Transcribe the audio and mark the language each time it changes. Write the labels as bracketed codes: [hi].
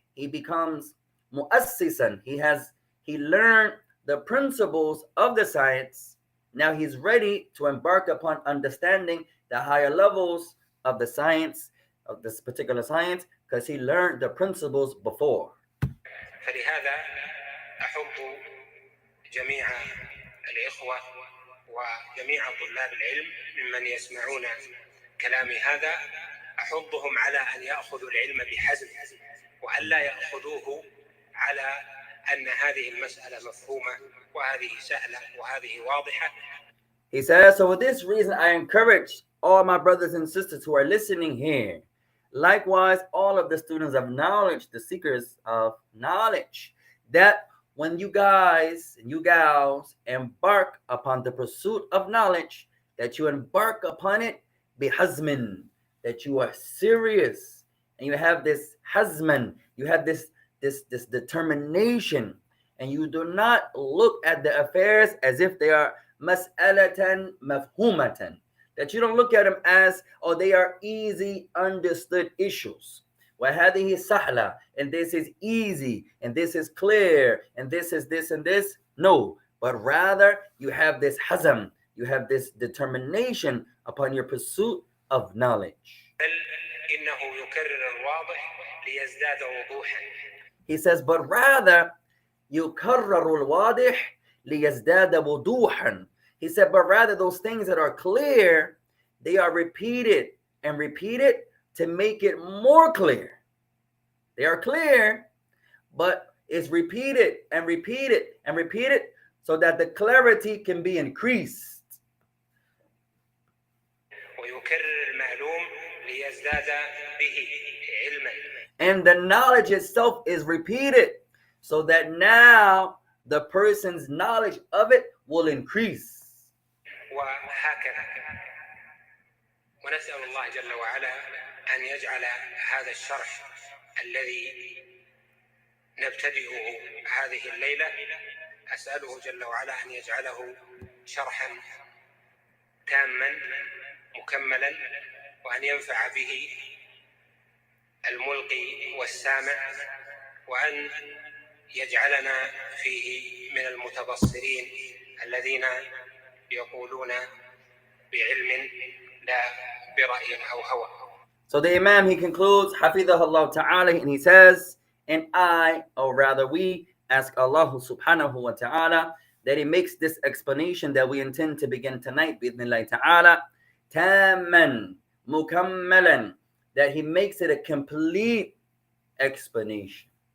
[en] He becomes muassisan. He learned the principles of the science. Now he's ready to embark upon understanding the higher levels of the science, of this particular science, because he learned the principles before. [ar] فلهذا أحب جميع الإخوة وجميع طلاب العلم ممن يسمعون كلامي هذا، أحضهم على أن يأخذوا العلم بحزم وأن لا يأخذوه على أن هذه المسألة مفهومة وهذه سهلة وهذه واضحة. [en] He says, so for this reason, I encourage all my brothers and sisters who are listening here, likewise, all of the students of knowledge, the seekers of knowledge, that when you guys and you gals embark upon the pursuit of knowledge, that you embark upon it bihazmin, that you are serious and you have this hazman, you have this determination, and you do not look at the affairs as if they are [ar] mas'alatan mafhumatan, [en] that you don't look at them as, oh, they are easy understood issues. [ar] وهذه سهلة, [en] and this is easy, and this is clear, and this is this and this. No, but rather you have this hazam, you have this determination upon your pursuit of knowledge. [ar] إنه يكرر الواضح ليزداد وضوحا. [en] He says, but rather [ar] يكرر الواضح ليزداد وضوحا. [en] He said, but rather those things that are clear, they are repeated and repeated to make it more clear. They are clear, but it's repeated and repeated and repeated so that the clarity can be increased. [ar] ويكرر المعلوم ليزداد به علما. [en] And the knowledge itself is repeated so that now the person's knowledge of it will increase. [ar] وهكذا ونسأل الله جل وعلا أن يجعل هذا الشرح الذي نبتدئه هذه الليلة، أسأله جل وعلا أن يجعله شرحا تاما مكملا، وأن ينفع به الملقي والسامع، وأن يجعلنا فيه من المتبصرين الذين يقولون بعلم لا برأي أو هوى. [en] So the Imam, he concludes, Hafidhahullah Ta'ala, and he says, and I, or rather we, ask Allah subhanahu wa ta'ala that he makes this explanation that we intend to begin tonight, [ar] bi'idhnillahi ta'ala, tamman, mukammalan, [en] that he makes it a complete explanation.